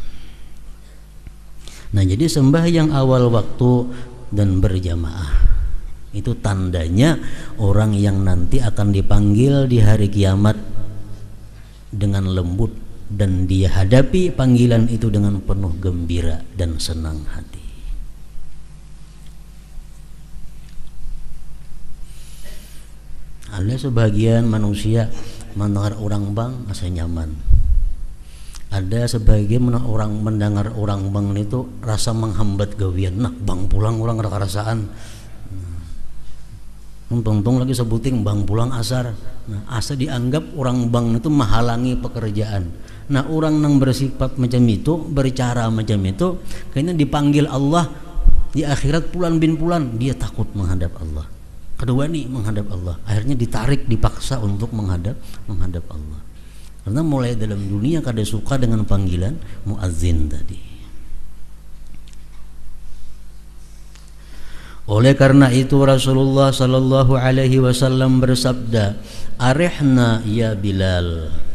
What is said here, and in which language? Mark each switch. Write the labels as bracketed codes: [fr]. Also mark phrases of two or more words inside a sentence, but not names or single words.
[id] Nah, jadi sembahyang awal waktu dan berjamaah itu tandanya orang yang nanti akan dipanggil di hari kiamat dengan lembut, dan dia hadapi panggilan itu dengan penuh gembira dan senang hati. [bjn] Ada sebagian manusia mendengar orang bang asa nyaman. Ada sebagian orang mendengar orang bang itu rasa menghambat gawian. Nah, bang pulang orang ada kerasaan. Untung lagi sebuting bang pulang asar. Nah, asa dianggap orang bang itu menghalangi pekerjaan. [id] Nah, orang yang bersifat macam itu, bercara macam itu, kayaknya dipanggil Allah di akhirat pulan bin pulan, dia takut menghadap Allah. Kedua nih menghadap Allah. Akhirnya ditarik, dipaksa untuk menghadap Allah. [bjn] Karena mulai dalam dunia kada suka dengan panggilan muazzin tadi. [id] Oleh karena itu Rasulullah [ar] صلى الله عليه وسلم [id] bersabda, [ar] "أرحنا يا بلال."